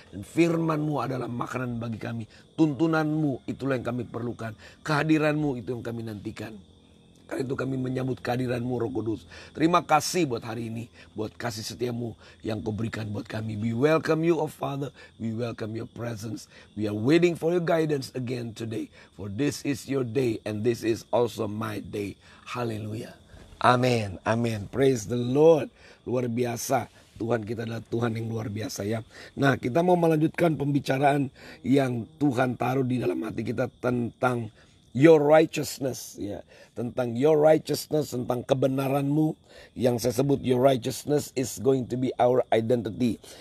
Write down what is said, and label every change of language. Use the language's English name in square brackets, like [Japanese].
[Indonesian] Dan firman-Mu adalah makanan bagi kami. Tuntunan-Mu itulah yang kami perlukan. Kehadiran-Mu itu yang kami nantikan. Karena itu kami menyambut kehadiran-Mu, Roh Kudus. Terima kasih buat hari ini, buat kasih setia-Mu yang Kau berikan buat kami. [English] We welcome You, oh Father. We welcome Your presence. We are waiting for Your guidance again today. For this is Your day and this is also my day. [Indonesian] Haleluya. Amin, amin. [English] Praise the Lord. [Indonesian] Luar biasa. Tuhan kita adalah Tuhan yang luar biasa ya. Nah, kita mau melanjutkan pembicaraan yang Tuhan taruh di dalam hati kita tentang Your Righteousness ya. Tentang [English] Your Righteousness, [Indonesian] tentang kebenaranmu. Yang saya sebut [English] Your Righteousness is going to be our identity.